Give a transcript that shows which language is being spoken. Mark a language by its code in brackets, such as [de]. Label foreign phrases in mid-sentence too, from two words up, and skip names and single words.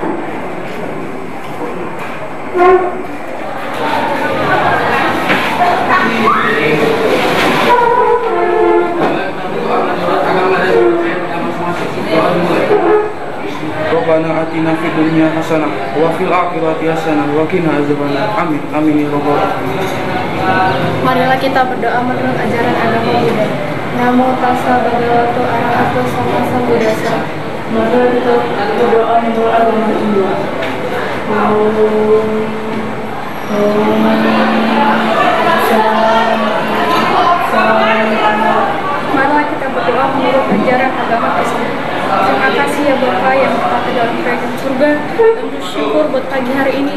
[ar] ربنا آتنا في الدنيا حسنة وفي الآخرة حسنة وقنا عذاب النار. آمين آمين يا رب العالمين. [id] Marilah kita berdoa menurut ajaran agama Buddha. [pi] Namo tassa bhagavato arahato sama sambuddhassa. [id] Marilah kita berdoa menurut agama Hindu. Marilah kita berdoa menurut ajaran agama Kristen. Terima kasih ya Bapak yang berada dalam kerajaan surga, dan bersyukur buat pagi hari ini.